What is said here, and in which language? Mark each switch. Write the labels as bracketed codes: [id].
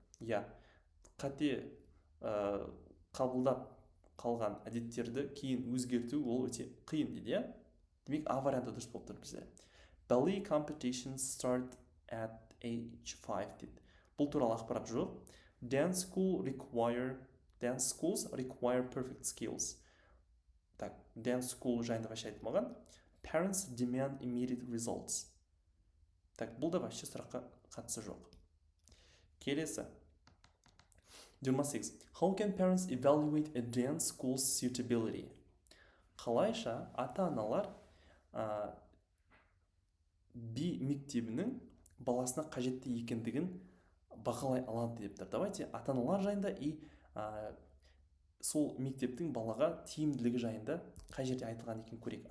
[kk] Я, қате қабылдап қалған әдеттерді кейін өзгерту ол өте қиын дейді, иә? Демек, А варианты дұрыс болып тұр бізде. [en] Ballet competitions start at age 5 [kk] дейді. Бұл туралы ақпарат жоқ. [en] Dance schools require perfect skills. [kk] Так, dance school жайында вообще айтылмаған. [en] Parents demand immediate results. [kk] Так, бұл да вообще сұраққа қатысы жоқ. Келесі. 28. [en] How can parents evaluate a dance school's suitability? [kk] Қалайша ата-аналар би мектебінің баласына қажетті екендігін бағалай алады деп тұр. [ru] Давайте [kk] ата-аналар жайында и сол мектептің балаға тиімділігі жайында қай жерде айтылған екен көрейік.